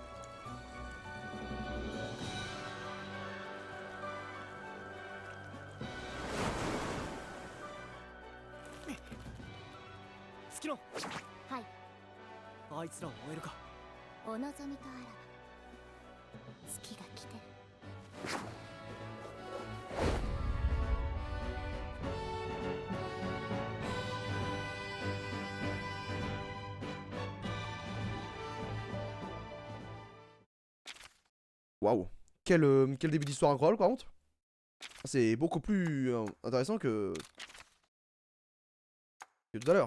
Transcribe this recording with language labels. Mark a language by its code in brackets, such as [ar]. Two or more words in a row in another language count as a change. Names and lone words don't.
[ja] 月野、はい、あいつらを追えるか。お望みとあらば月が来てる。 [fr] Waouh. Quel début d'histoire incroyable par contre. C'est beaucoup plus intéressant que tout à l'heure.